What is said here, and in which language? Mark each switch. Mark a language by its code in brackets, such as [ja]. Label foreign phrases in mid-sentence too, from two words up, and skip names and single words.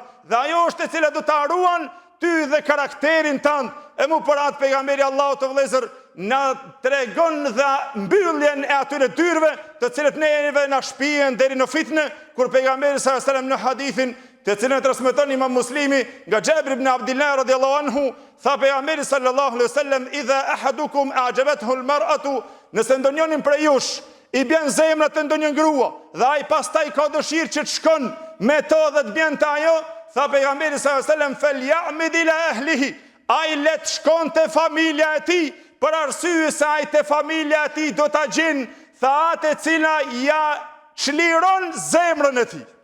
[sq] Dhe ajo është e cila do ta ruan ty dhe karakterin tënd. E mu për atë pejgamberi Allahut të vëllezër na tregon dhe mbylljen e atyre dyrve të cilët neve na shpihen deri në fitne, kur pejgamberi [ar] صلى الله عليه [sq] wasallam në hadithin të cilën e transmeton Imam Muslimi nga Jabir ibn Abdullah [ar] رضي الله عنه, [sq] tha pejgamberi [ar] صلى الله عليه وسلم, إذا أحدكم أعجبته المرأة, [sq] nëse ndonjërin prej jush i bjen zemra të ndonjë grua dhe ai pastaj ka dëshirë që të shkon me to dhe të bjen te ajo, tha pejgamberi [ar] صلى الله عليه وسلم, فليعمد إلى أهله, [sq] ai let shkon te familja e tij, për arsye se ai te familja e tij do ta gjen atë e cila ja çliron zemrën e tij.